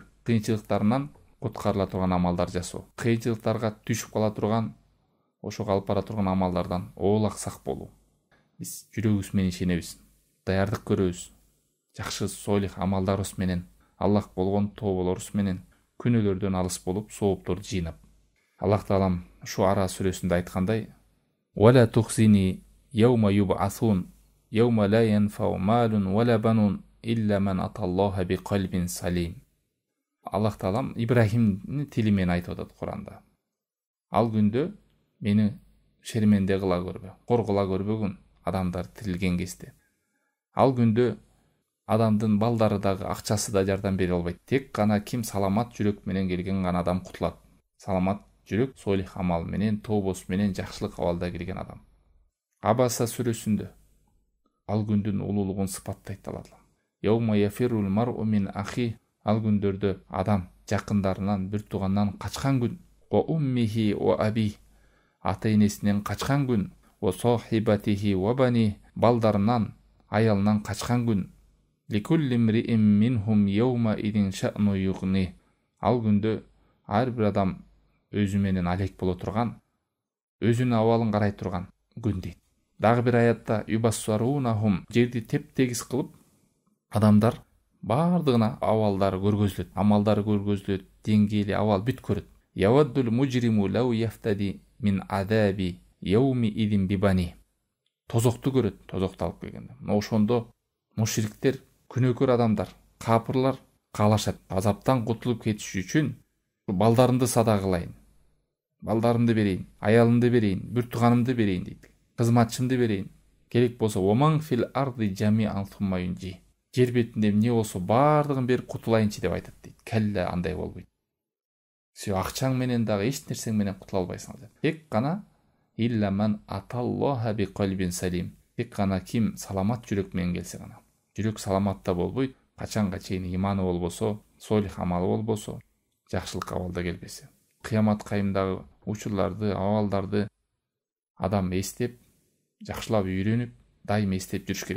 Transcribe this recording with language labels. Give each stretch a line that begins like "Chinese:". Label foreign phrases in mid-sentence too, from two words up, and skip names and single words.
Kyrgyz: Кыйынчылыктарынан куткарыла турган амалдар жасоо. Кыйынчылыктарга түшүп кала турган, ошого алып бара турган амалдардан оолак сак болуу. Биз жүрөгүбүз менен ишенебиз, даярдык көрөбүз. Жакшы солих амалдарыбыз менен, Аллах болгон тооболорубуз менен күнөөлөрдөн алыс болуп, соопторду жыйнап. Аллах таалам Шуара сүрөсүндө айткандай:
Arabic: "ولا تخزني يوم يبعثون يوم لا ينفع مال ولا بنون إلا من أتى الله بقلب سليم.
Kyrgyz: Аллах Таалам Ибрахимдин тили менен айтып атат Куранда. Ал күндө мени шерменде кыла көрбө, кор кыла көрбөгүн адамдар тирилген кезде. Ал күндө адамдын балдары дагы, акчасы да жардам бере албайт. Тек гана ким саламат жүрөк менен келген гана адам кутулат. Саламат жүрөк солих амал менен, тобос менен, жакшылык абалда келген адам. Абаса сүрөсүндө ал күндүн улуулугун сыпаттайт Алла.
Arabic: يوم يفر المرء من أخيه.
Kyrgyz: Ал күндөрдө адам жакындарынан, бир туугандан качкан күн.
Arabic: وأمه وأبيه.
Kyrgyz: Ата энесинен качкан күн.
Arabic: وصاحبته وبنيه.
Kyrgyz: Балдарынан, аялынан качкан күн.
Arabic: لكل امرئ منهم يومئذ شأن يغنيه.
Kyrgyz: Ал күндө ар бир адам өзү менен алек боло турган, өзүнүн абалын карай турган күн дейт. Дагы бир аятта юбассарунахум, жерди теп-тегиз кылып адамдар бардыгына абалдары көргөзүлөт, амалдары көргөзүлөт, деңгээли абал бүт көрөт.
Arabic: يود المجرم لو يفتدي من عذاب يومئذ ببنيه.
Kyrgyz: Тозокту көрөт, тозокту алып келгенде. Ошондо мушриктер, күнөөкөр адамдар, капырлар каалашат. Азаптан кутулуп кетиш үчүн балдарымды сада кылайын, балдарымды берейин, аялымды берейин, бир тууганымды берейин дейт. Кызматчымды берейин. Керек болсо
Arabic: ومن في الأرض جميعا ثم ينجيه.
Kyrgyz: Жер бетинде эмне болсо бардыгын берип кутулайынчы деп айтат дейт. Келле андай болбойт. Сен акчаң менен дагы эч нерсең менен кутула албайсың деп. Тек гана
Arabic: إلا من أتى الله بقلب سليم.
Kyrgyz: Тек гана ким саламат жүрөк менен келсе гана. Жүрөк саламатта болбойт, качанга чейин иманы болбосо, солих амалы болбосо, жакшылык абалда келбесе. Кыямат кайымдагы учурларды, абалдарды адам эстеп, жакшылап үйрөнүп, дайым эстеп жүрүш керек.